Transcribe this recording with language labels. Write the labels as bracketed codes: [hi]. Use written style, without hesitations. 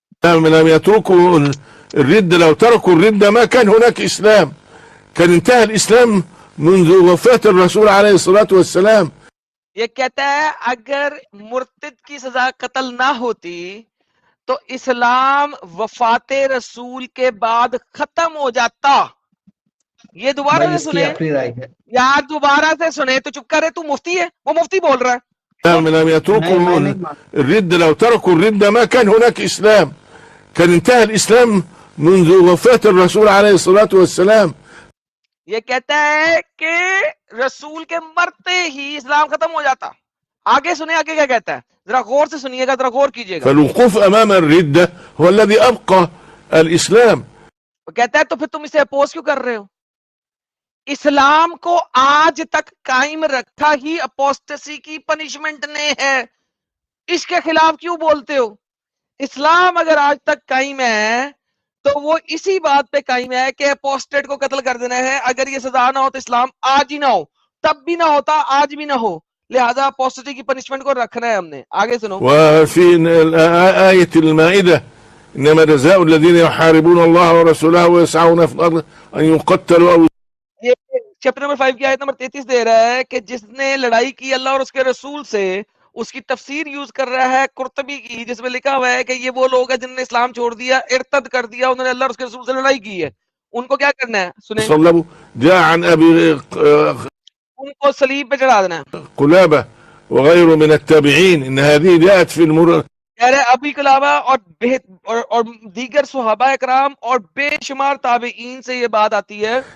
[ar] لم يتركوا الردة، لو تركوا الردة ما كان هناك إسلام، كان انتهى الإسلام منذ وفاة الرسول عليه الصلاة والسلام. [ur] یہ کہتا ہے اگر مرتد کی سزا قتل نہ ہوتی تو اسلام وفات رسول کے بعد ختم ہو جاتا. یہ دوبارہ سے سنے یار، دوبارہ سے سنے تو چپ کر رہے. تو مفتی ہے، وہ مفتی بول رہا ہے. [ar] لم يتركوا الردة، لو تركوا الردة ما كان هناك إسلام، كان انتهى الإسلام منذ وفاة الرسول عليه الصلاة والسلام. [ur] یہ کہتا ہے کہ رسول کے مرتے ہی اسلام ختم ہو جاتا. آگے سنیں آگے کیا کہتا ہے، ذرا غور سے سنیے گا، ذرا غور کیجئے گا. [ar] فالوقوف أمام الردة هو الذي أبقى الإسلام. [ur] وہ کہتا ہے تو پھر تم اسے اپوز کیوں کر رہے ہو؟ اسلام کو آج تک قائم رکھا ہی اپوسٹسی کی پنشمنٹ نے ہے. اس کے خلاف کیوں بولتے ہو؟ اسلام اگر آج تک قائم ہے تو وہ اسی بات پہ قائم ہے کہ اپوسٹیٹ کو قتل کر دینا ہے. اگر یہ سزا نہ ہو تو اسلام آج ہی نہ ہو، تب بھی نہ ہوتا، آج بھی نہ ہو. لہذا اپوسٹیٹی کی پنشمنٹ کو رکھنا ہے ہم نے. آگے سنو. [ar] وفي آية المائدة إنما جزاء الذين يحاربون الله ورسوله ويسعون في الأرض أن يقتلوا أو. [ur] یہ چیپٹر نمبر 5 کی آیت نمبر 33 دے رہا ہے کہ جس نے لڑائی کی اللہ اور اس کے رسول سے. اس کی تفسیر یوز کر رہا ہے قرطبی کی، جس میں لکھا ہوا ہے کہ یہ وہ لوگ ہیں جنہوں نے اسلام چھوڑ دیا، ارتد کر دیا، انہوں نے اللہ اور اس کے رسول سے لڑائی کی ہے. ان کو کیا کرنا ہے سنیں، [ar] جاء عن أبي [ur] ان کو صلیب پہ چڑھا دینا ہے. [ar] قلابة وغيره من التابعين إن هذه جاءت في المر. [ur] کہہ رہے ابی قلابہ اور دیگر صحابہ اکرام اور بے شمار تابعین سے یہ بات آتی ہے